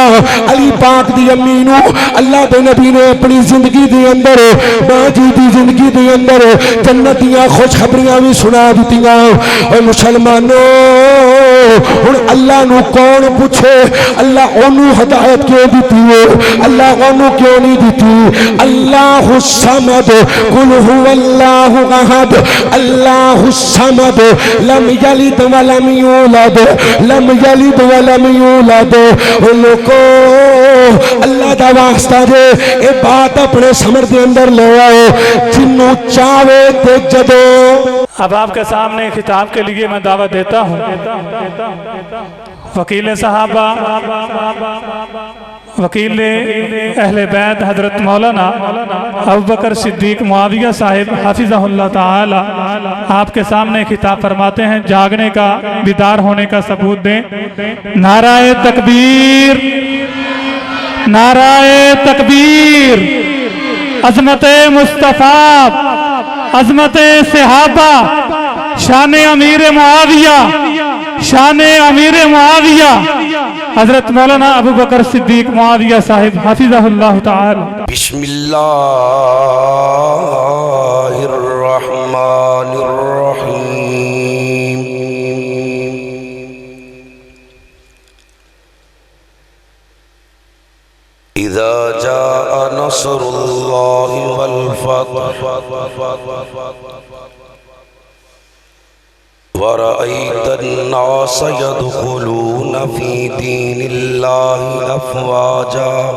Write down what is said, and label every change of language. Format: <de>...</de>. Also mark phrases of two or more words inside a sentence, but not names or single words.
<pa>علی پاک دی امی نوں اللہ دے نبی نے اپنی زندگی دے اندر ماں جی دی زندگی دے اندر جنت دیاں خوشخبریاں بھی سنا دتیاں. اور مسلمانو ہن اللہ نوں کون پچھے، اللہ اوہنوں ہدایت کیوں دی ہے، اللہ اوہنوں کیوں نہیں دی.</pa> <ar>الله الصمد قل هو الله أحد الله الصمد لم يلد ولم يولد لم يلد ولم يولد.</ar> <pa>لوگو اللہ دا واسطہ جے یہ بات اپنے سمجھ کے اندر لے آؤ، جنہوں چاہوے تے جدوں.</pa> <ur>اب آپ کے سامنے خطاب کے لیے میں دعوت دیتا ہوں وکیل صحابہ، وکیل اہل بیت حضرت مولانا ابو بکر صدیق معاویہ صاحب حفظہ اللہ تعالیٰ آپ کے سامنے خطاب فرماتے ہیں. جاگنے کا، بیدار ہونے کا ثبوت دیں. نعرۂ تکبیر، نعرۂ تکبیر. عظمت مصطفیٰ، عظمت صحابہ، شان امیر معاویہ، شان امیر معاویہ حضرت مولانا ابو بکر صدیق معاویہ صاحب حفظہ اللہ تعالیٰ.</ur> <ar>بسم الله الرحمن الرحيم. إذا جاء نصر الله والفتح ورأيت الناس يدخلون في دين الله أفواجا.</ar>